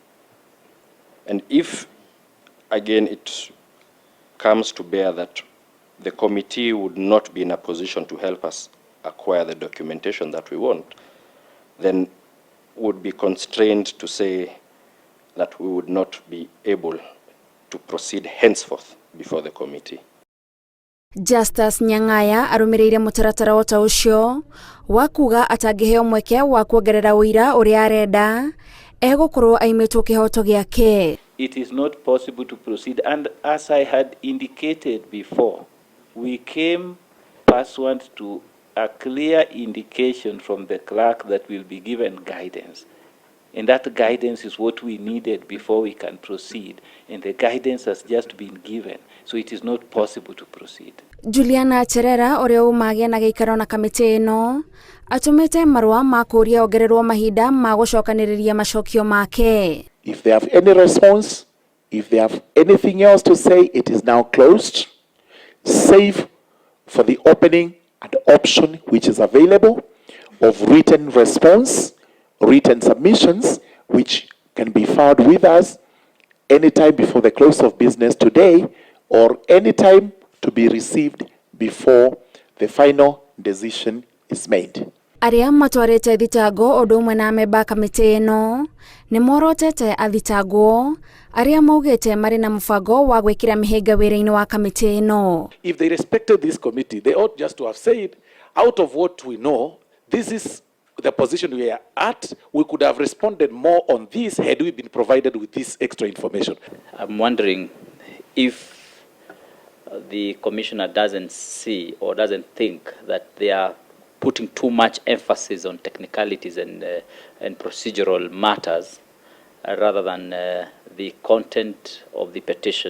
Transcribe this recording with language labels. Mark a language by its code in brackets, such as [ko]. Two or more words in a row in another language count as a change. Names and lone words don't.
[en] And if, again, it comes to bear that the committee would not be in a position to help us acquire the documentation that we want, then would be constrained to say that we would not be able to proceed henceforth before the committee. [ki] Justus Nyang'aya arũmĩrĩire mũtaratara ota ũcio wa kuga atangĩheo mweke wa kuongerera ũira ũrĩa arenda egũkorwo aimĩtwo kĩhoto gĩake. [en] It is not possible to proceed, and as I had indicated before, we came pursuant to a clear indication from the clerk that will be given guidance. And that guidance is what we needed before we can proceed. And the guidance has just been given. So it is not possible to proceed. [ki] Juliana Cherera ũrĩa umagĩa na gĩikaro na kamĩtĩ ĩno atũmĩte marũa ma kũria ongererwo mahinda ma gũcokanĩrĩria macokio make. [en] If they have any response, if they have anything else to say, it is now closed, save for the opening and option which is available of written response, written submissions, which can be filed with us anytime before the close of business today or anytime to be received before the final decision is made. [ki] Arĩa matwarĩte thitango ũndũ ũmwe na memba kamĩtĩ ĩno nĩ morotete athitangwo arĩa maugĩte marĩ na mũbango wa gwĩkĩra mĩhĩnga wĩra-inĩ wa kamĩtĩ ĩno. [en] If they respected this committee, they ought just to have said, out of what we know, this is the position we are at. We could have responded more on this had we been provided with this extra information. I'm wondering if the commissioner doesn't see or doesn't think that they are putting too much emphasis on technicalities and procedural matters rather than the content of the petition.